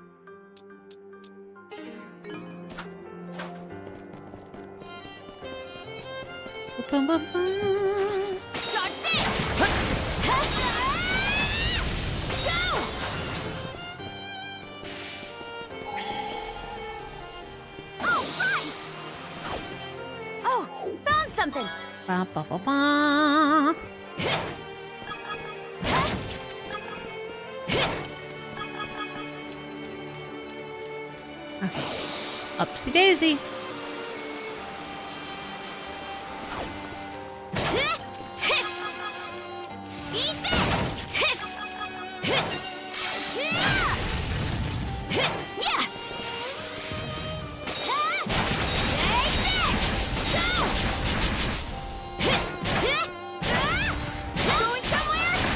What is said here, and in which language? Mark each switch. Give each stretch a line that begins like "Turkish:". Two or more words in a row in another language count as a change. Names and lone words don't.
English: Boom, boom, boom. Dodge this! Go! Oh, right! Oh, found something! Ba, ba, ba, ba. Okay. Upsy daisy. Eat this! Yeah! Going somewhere?